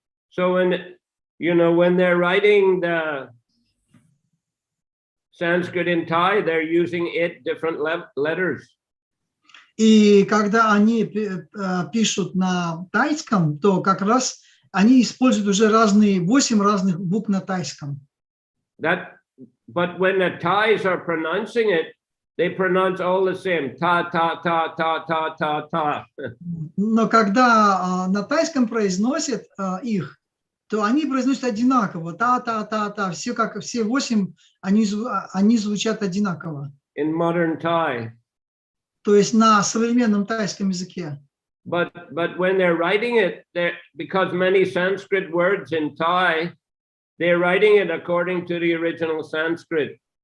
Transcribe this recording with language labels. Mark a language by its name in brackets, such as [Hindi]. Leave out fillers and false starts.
[English] So when they're writing the Sanskrit in Thai, they're using 8 different letters. [Russian] И когда они пишут на тайском, то как раз они используют уже 8 разных букв на тайском. [English] But when the Thais are pronouncing it, they pronounce all the same. Ta, ta, ta, ta, ta, ta, ta. [Russian] Но когда на тайском произносят их, то они произносят одинаково. Та, та, та, та. Все 8, они звучат одинаково. [English] In modern Thai. [Russian] То есть на современном тайском языке. [English] But when they're writing it, because many Sanskrit words in Thai, they're writing it according to the original Sanskrit.